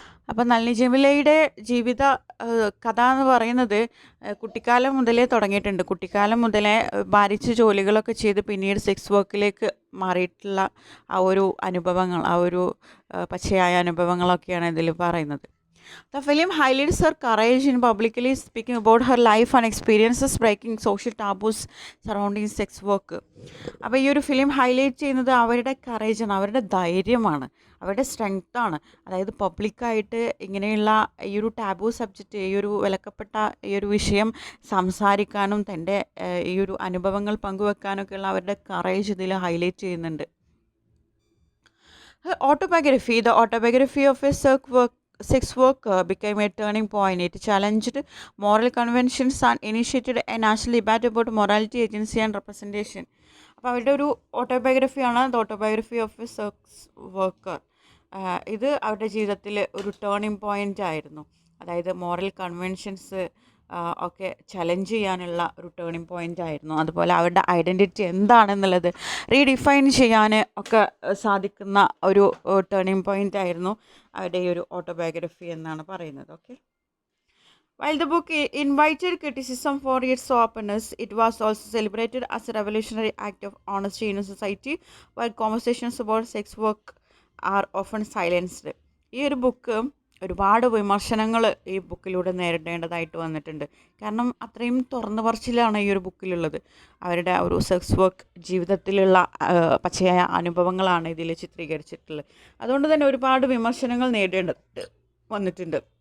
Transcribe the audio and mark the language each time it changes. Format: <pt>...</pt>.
<ml>അപ്പം നളിനി ജമീലയുടെ ജീവിത കഥ എന്ന് പറയുന്നത് കുട്ടിക്കാലം മുതലേ തുടങ്ങിയിട്ടുണ്ട്. കുട്ടിക്കാലം മുതലേ ഭാരിച്ച ജോലികളൊക്കെ ചെയ്ത് പിന്നീട് സെക്സ് വർക്കിലേക്ക് മാറിയിട്ടുള്ള ആ ഒരു അനുഭവങ്ങൾ, ആ ഒരു പച്ചയായ അനുഭവങ്ങളൊക്കെയാണ് ഇതിൽ പറയുന്നത്.</ml> <en>The film highlights her courage in publicly speaking about her life and experiences breaking social taboos surrounding sex work.</en> <ml>അപ്പോൾ ഈ ഒരു ഫിലിം ഹൈലൈറ്റ് ചെയ്യുന്നത് അവരുടെ കറേജാണ്, അവരുടെ ധൈര്യമാണ്, അവരുടെ സ്ട്രെങ്ത്താണ്. അതായത് പബ്ലിക്കായിട്ട് ഇങ്ങനെയുള്ള ഈ ഒരു ടാബു സബ്ജക്റ്റ്, ഈ ഒരു വിലക്കപ്പെട്ട ഈ ഒരു വിഷയം സംസാരിക്കാനും തൻ്റെ ഈ ഒരു അനുഭവങ്ങൾ പങ്കുവെക്കാനൊക്കെയുള്ള അവരുടെ കറേജ് ഇതിൽ ഹൈലൈറ്റ് ചെയ്യുന്നുണ്ട്.</ml> <en>Autobiography, the autobiography of a sex worker became a turning point. It challenged moral conventions and initiated a national debate about morality, agency and representation.</en> <ml>അപ്പോൾ അവരുടെ ഒരു ഓട്ടോബയോഗ്രഫിയാണ് the autobiography of A sex worker. ഇത് അവരുടെ ജീവിതത്തിൽ ഒരു turning point ആയിരുന്നു. അതായത് moral conventions ഒക്കെ ചലഞ്ച് ചെയ്യാനുള്ള ഒരു ടേണിംഗ് പോയിൻ്റ് ആയിരുന്നു. അതുപോലെ അവരുടെ ഐഡൻറ്റിറ്റി എന്താണെന്നുള്ളത് റീഡിഫൈൻ ചെയ്യാൻ ഒക്കെ സാധിക്കുന്ന ഒരു ടേണിംഗ് പോയിൻ്റ് ആയിരുന്നു അവരുടെ ഈ ഒരു ഓട്ടോബയോഗ്രഫി എന്നാണ് പറയുന്നത്. Okay.</ml> <en>While the book invited criticism for its openness, it was also celebrated as a revolutionary act of honesty in a society where conversations about sex work are often silenced.</en> <ml>ഈ ഒരു book ഒരുപാട് വിമർശനങ്ങൾ ഈ ബുക്കിലൂടെ നേരിടേണ്ടതായിട്ട് വന്നിട്ടുണ്ട്. കാരണം അത്രയും തുറന്നു പറച്ചിലാണ് ഈ ഒരു ബുക്കിലുള്ളത്. അവരുടെ ഒരു സെക്സ് വർക്ക് ജീവിതത്തിലുള്ള പച്ചയായ അനുഭവങ്ങളാണ് ഇതിൽ ചിത്രീകരിച്ചിട്ടുള്ളത്. അതുകൊണ്ട് തന്നെ ഒരുപാട് വിമർശനങ്ങൾ നേരിടേണ്ടതായിട്ട് വന്നിട്ടുണ്ട്.</ml>